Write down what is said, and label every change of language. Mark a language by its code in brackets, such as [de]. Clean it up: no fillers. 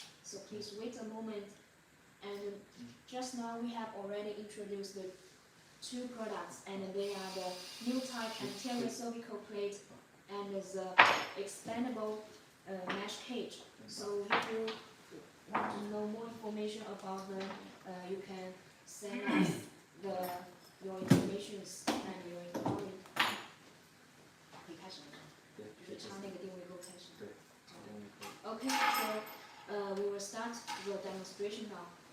[en] So please wait a moment. And just now we have already introduced the two products, and they are the new type anterior cervical plate and the extendable mesh cage. So if you want to know more information about them, you can send us your information and your inquiry. [zh] 可以开始了，就是插那个定位钩开始。对，插定位钩。 [en] Okay, so we will start the demonstration now.